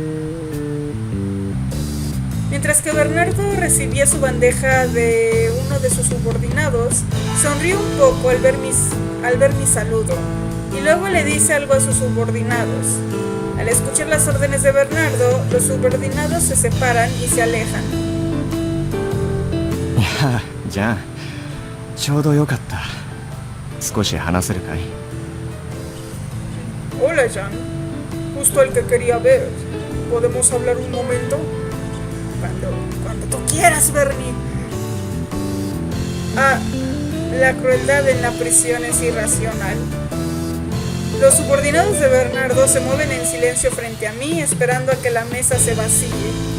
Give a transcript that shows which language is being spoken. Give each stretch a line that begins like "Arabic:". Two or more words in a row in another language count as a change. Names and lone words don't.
Spanish: Mientras que Bernardo recibía su bandeja de uno de sus subordinados, sonrió un poco al ver mi saludo, y luego le dice algo a sus subordinados. Al escuchar las órdenes de Bernardo, los subordinados se separan y se alejan.
Japanese: ああ、じゃあちょうどよかった。少し話せるかい？
Spanish: Hola, Jan. Justo el que quería ver. ¿Podemos hablar un momento? Cuando tú quieras, Bernie. Ah, la crueldad en la prisión es irracional. Los subordinados de Bernardo se mueven en silencio frente a mí, esperando a que la mesa se vacíe.